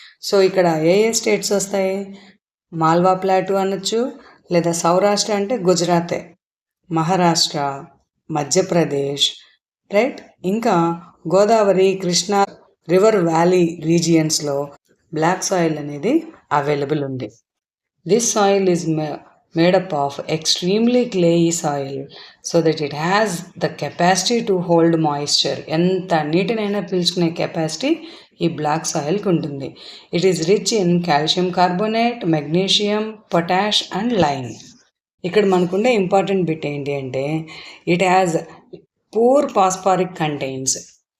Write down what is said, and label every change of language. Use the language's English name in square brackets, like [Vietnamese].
[Telugu] So ఇక్కడ ఏ states వస్తాయి? Malwa plateau అనొచ్చు, లేదా సౌరాష్ట్ర అంటే గుజరాతే, మహారాష్ట్ర, మధ్యప్రదేశ్, రైట్. ఇంకా Godavari, Krishna river valley రీజియన్స్లో black soil అనేది అవైలబుల్ ఉంది. [English] This soil is made up of extremely clayey soil so that it has the capacity to hold moisture. [Telugu] ఎంత నీటినైనా పీల్చుకునే కెపాసిటీ ఈ బ్లాక్ సాయిల్కి ఉంటుంది. [English] It is rich in calcium carbonate, magnesium, potash and lime. [Telugu] ఇక్కడ మనకుండే important bit ఏంటి అంటే [English] It has poor phosphoric contains.